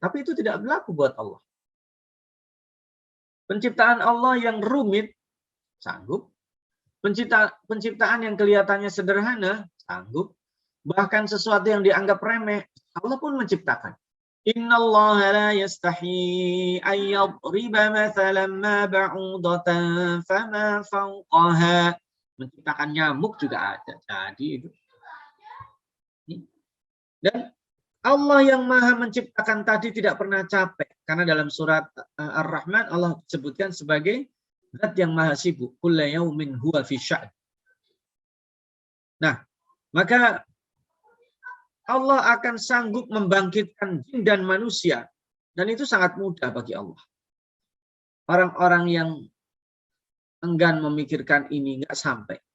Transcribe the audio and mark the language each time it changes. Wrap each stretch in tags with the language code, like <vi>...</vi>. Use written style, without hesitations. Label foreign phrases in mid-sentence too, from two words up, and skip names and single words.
<id>Tapi itu tidak berlaku buat Allah. Penciptaan Allah yang rumit, sanggup. Penciptaan yang kelihatannya sederhana, sanggup. Bahkan sesuatu yang dianggap remeh, Allah pun menciptakan.</id> <ar>إن الله لا يستحيي أن يضرب مثلا ما بعوضة فما فوقها.</ar> <id>Menciptakan nyamuk juga ada. Jadi itu. Dan Allah yang maha menciptakan tadi tidak pernah capek. Karena dalam surat Ar-Rahman Allah sebutkan sebagai zat yang maha sibuk.</id> <ar>كل يوم هو في شأن.</ar> <id>Nah, maka Allah akan sanggup membangkitkan jin dan manusia. Dan itu sangat mudah bagi Allah. Orang-orang yang enggan memikirkan ini nggak sampai.</id>